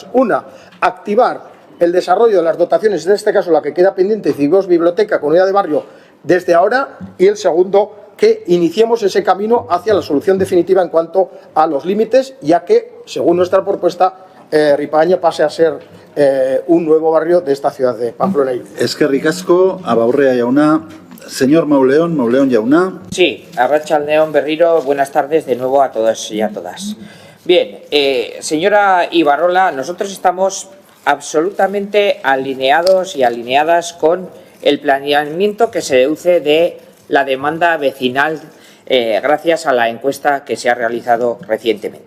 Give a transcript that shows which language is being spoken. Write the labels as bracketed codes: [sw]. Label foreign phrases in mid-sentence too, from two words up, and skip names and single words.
[es] Una, activar el desarrollo de las dotaciones, en este caso la que queda pendiente, Cibos, Biblioteca, Comunidad de Barrio, desde ahora, y el segundo, que iniciemos ese camino hacia la solución definitiva en cuanto a los límites, ya que, según nuestra propuesta, Ripagaña pase a ser un nuevo barrio de esta ciudad de Pamplona. [eu] Eskerrik asko, Abaurrea jauna. [es] Señor Mauleón jauna. [eu] Sí, Arratsaldeon Berriro, [es] buenas tardes de nuevo a todos y a todas. Bien, señora Ibarrola, nosotros estamos absolutamente alineados y alineadas con el planeamiento que se deduce de la demanda vecinal gracias a la encuesta que se ha realizado recientemente.